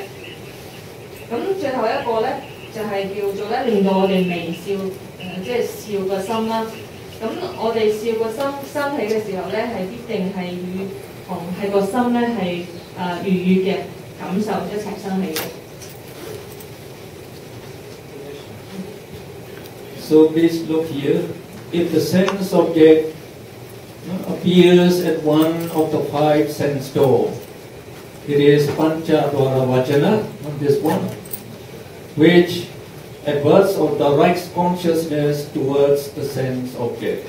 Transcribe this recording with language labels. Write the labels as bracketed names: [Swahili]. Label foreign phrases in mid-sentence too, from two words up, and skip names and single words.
[Cantonese] 咁最後一個咧就係叫做咧令到我哋微笑，即係笑個心啦。咁我哋笑個心生起嘅時候咧，係必定係同係個心咧係愉悅嘅感受一齊生起嘅。 [English] So please look here. If the sense object appears at one of the five sense doors, it is [Pali] Pancha Dwara Vajana, [English] this one, which adverts or directs consciousness towards the sense object.